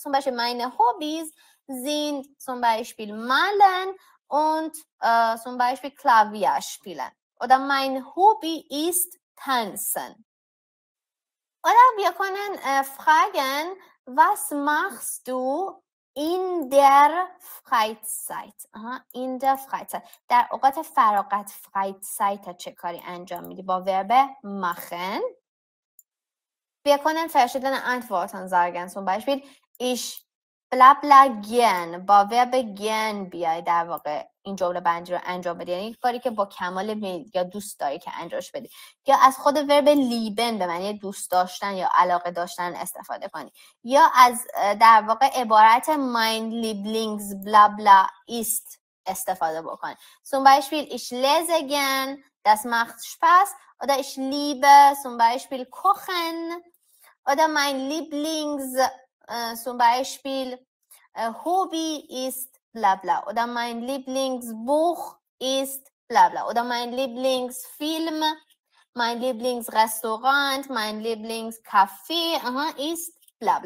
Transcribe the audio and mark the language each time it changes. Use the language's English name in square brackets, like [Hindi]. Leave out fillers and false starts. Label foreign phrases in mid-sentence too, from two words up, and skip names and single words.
[German] Zum Beispiel, meine Hobbys sind zum Beispiel malen und zum Beispiel Klavier spielen. Oder mein Hobby ist tanzen. Oder wir können fragen, was machst du in der Freizeit? In der Freizeit. [Persian] در اوقات فراغت Freizeit چه کاری انجام میدی؟ با verb machen. [German] Wir können verschiedene Antworten sagen. Zum Beispiel, ich bla bla gern [Persian] با [German] Verb gern [Persian] بیای در واقع این جمله بندی رو انجام بدی، یعنی کاری که با کمال میل یا دوست داری که انجامش بدی، یا از خود [German] Verb lieben [Persian] به معنی دوست داشتن یا علاقه داشتن استفاده کنی، یا از در واقع عبارت [German] mein Lieblings bla bla ist [Persian] استفاده بکنی. [German] Zum Beispiel ich lese gern, das macht Spaß, oder ich liebe zum Beispiel kochen, oder mein Lieblings zum Beispiel Hobby ist bla bla, oder mein Lieblingsbuch ist bla bla, oder mein Lieblingsfilm, mein Lieblingsrestaurant, mein Lieblingscafé ist bla bla.